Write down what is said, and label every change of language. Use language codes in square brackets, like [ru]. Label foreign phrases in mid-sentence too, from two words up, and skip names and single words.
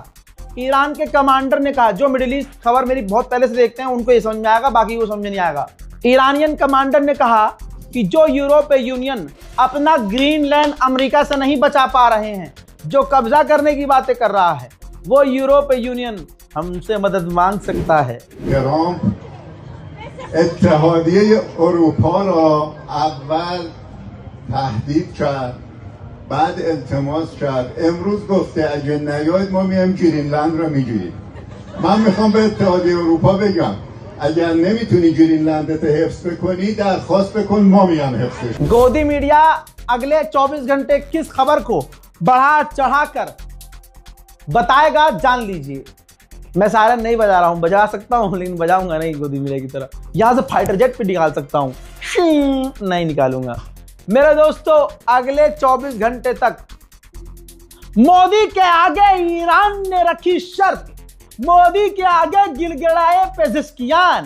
[hi] ईरान के कमांडर ने कहा, जो [en] Middle East [hi] खबर मेरी बहुत पहले से देखते हैं उनको ये समझ में आएगा, बाकी वो समझ में नहीं आएगा। ईरानियन कमांडर ने कहा कि जो यूरोपीय यूनियन अपना ग्रीनलैंड अमेरिका से नहीं बचा पा रहे हैं, जो कब्जा करने की बातें कर रहा है, वो यूरोपीय यूनियन हमसे मदद मांग सकता है। [fa] اتحادیه اروپا را اول تهدید کرد، بعد التماس کرد، امروز گفته اگه نیاید ما میایم گرینلند را میگیریم. من میخوام به اتحادیه اروپا بگم اگر نمیتونی گرینلندت حفظ بکنی درخواست بکن، ما میام حفظش. [hi] गोदी मीडिया अगले 24 घंटे किस खबर को बढ़ा चढ़ाकर बताएगा जान लीजिए। मैं सायरन नहीं बजा रहा हूं, बजा सकता हूं लेकिन बजाऊंगा नहीं गोदी मीडिया की तरह। यहां से [en] fighter jet [hi] पे निकाल सकता हूं, नहीं निकालूंगा। मेरे दोस्तों अगले 24 घंटे तक मोदी के आगे ईरान ने रखी शर्त, मोदी के आगे गिड़गिड़ाए पेजिशकियान।